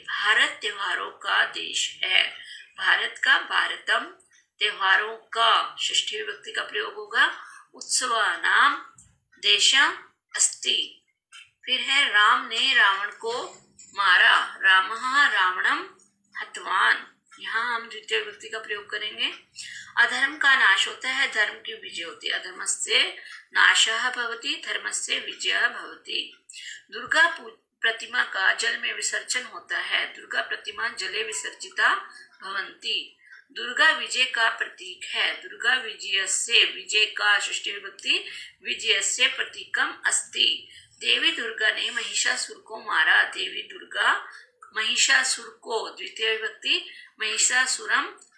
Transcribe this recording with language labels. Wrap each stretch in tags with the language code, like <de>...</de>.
<hi>भारत त्योहारों का देश है। भारत का भारतम, त्योहारों का षष्ठी विभक्ति का प्रयोग होगा।</hi> <sa>उत्सवानाम देशम अस्ति।</sa> <hi>फिर है राम ने रावण को मारा,</hi> <sa>रामः रावणम हतवान।</sa> <hi>यहाँ हम द्वितीय विभक्ति का प्रयोग करेंगे। अधर्म का नाश होता है, धर्म की विजय होती है।</hi> <sa>अधर्मस्य नाशः भवति, धर्मस्य विजयः भवति।</sa> <hi>दुर्गा प्रतिमा का जल में विसर्जन होता है।</hi> <sa>दुर्गा प्रतिमा जले विसर्जिता भवन्ति।</sa> <hi>दुर्गा विजय का प्रतीक है।</hi> <sa>दुर्गा विजयस्य,</sa> <hi>विजय का षष्ठी विभक्ति,</hi> <sa>विजयस्य प्रतीकम अस्ति।</sa> <hi>देवी दुर्गा ने महिषासुर को मारा। देवी दुर्गा महिषासुर को, द्वितीय विभक्ति, महिषासुरम।</hi>